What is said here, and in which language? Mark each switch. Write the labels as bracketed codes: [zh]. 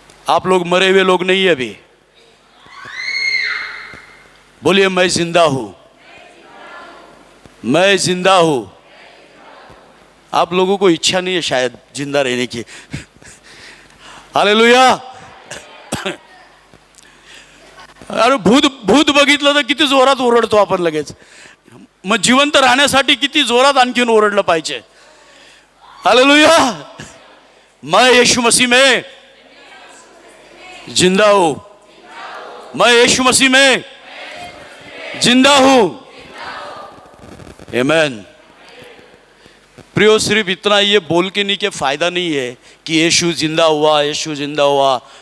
[hi] आप लोग मरे हुए लोग नहीं है अभी। बोलिए मैं जिंदा हूं, मैं जिंदा हूं। आप लोगों को इच्छा नहीं है शायद जिंदा रहने की। हालेलुया। [mr] अरे भूत बघितलं तर किती जोरात ओरडतो आपण लगेच. मग जिवंत राहण्यासाठी किती जोरात आणखीन ओरडलं पाहिजे. हालेलुया. [hi] मैं यीशु मसीह में जिंदा हूं, मैं यीशु मसीह में जिंदा हूं। आमीन। प्रियो, सिर्फ इतना ये बोल के नहीं कि फायदा नहीं है कि यीशु जिंदा हुआ, यीशु जिंदा हुआ।